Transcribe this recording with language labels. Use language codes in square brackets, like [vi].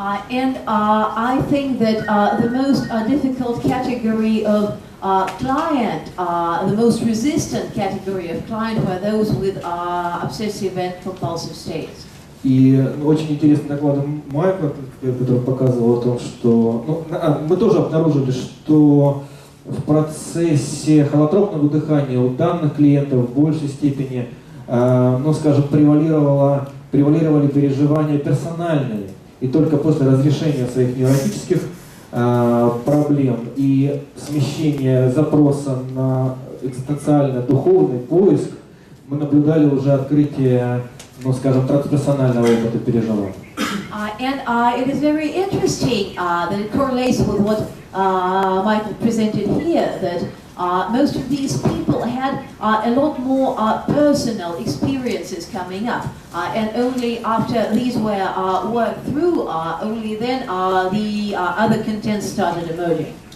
[en] And I think that the most difficult category of client, the most resistant category of client were those with obsessive and compulsive states. [ru] И очень интересный доклад Майкла, который показывал о том, что мы тоже обнаружили, что в процессе холотропного дыхания у данных клиентов в большей степени, ну, скажем, превалировали переживания персональные. И только после разрешения своих невротических проблем и смещения запроса на экзистенциально-духовный поиск, мы наблюдали уже открытие, ну, скажем, трансперсонального опыта переживания. [en] It is very interesting that it correlates with what Michael presented here, that most of these people had a lot more personal experiences coming up, and only after these were worked through, only then the other contents started emerging.